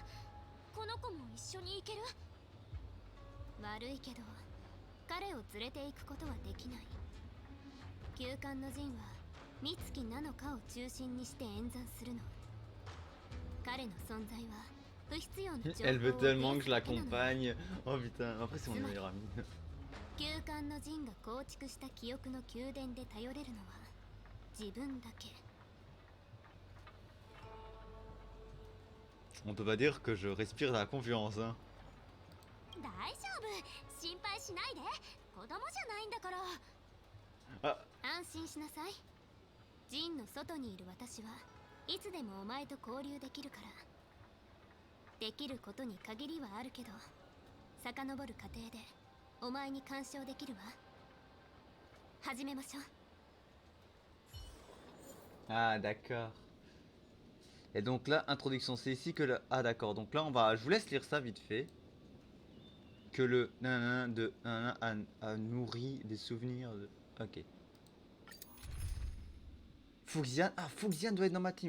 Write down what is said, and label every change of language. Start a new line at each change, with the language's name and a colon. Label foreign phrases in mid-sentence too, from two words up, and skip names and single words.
Japanese: この子も一緒に行ける？悪いけど彼を連れて行くことはできない。休館の陣は美月なのかを中心にして演算するの。彼の存在は不必要な情報を
French: Elle veut tellement que je
Japanese: ベースだけなの。
French: l'accompagne. Oh putain, après c'est mon meilleur ami.
Japanese: 休館の陣が構築した記憶の宮殿で頼れるのは自分だけ。
French: On peut pas dire que je respire la confiance, hein.
Japanese: 大丈夫、心配しないで。子供じゃないんだから。あ、安心しなさい。陣の外にいる私はいつでもお前と交流できるから。できることに限りはあるけど、遡る過程でお前に干渉できるわ。始めましょう。
French: Ah d'accord. Et donc là, introduction, c'est ici que le... Ah d'accord, donc là on va... Je vous laisse lire ça vite fait. Que le nanana de nanana a nourri des souvenirs de... Ok. Fuxian, ah Fuxian doit être dans ma team.